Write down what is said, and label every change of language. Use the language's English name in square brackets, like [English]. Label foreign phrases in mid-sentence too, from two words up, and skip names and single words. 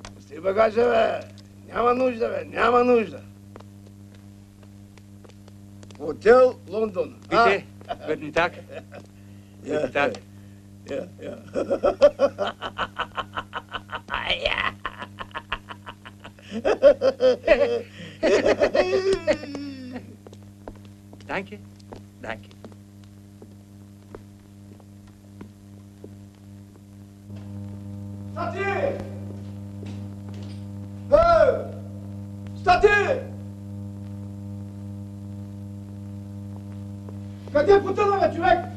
[Bulgarian] Си багажа, бе! Няма нужда, бе! Няма нужда! Хотел Лондон. [German] Bitte, guten Tag. Guten Tag. Ja. Danke, danke. [Bulgarian] Стати! Стати! Къде е потъна, бе, човек?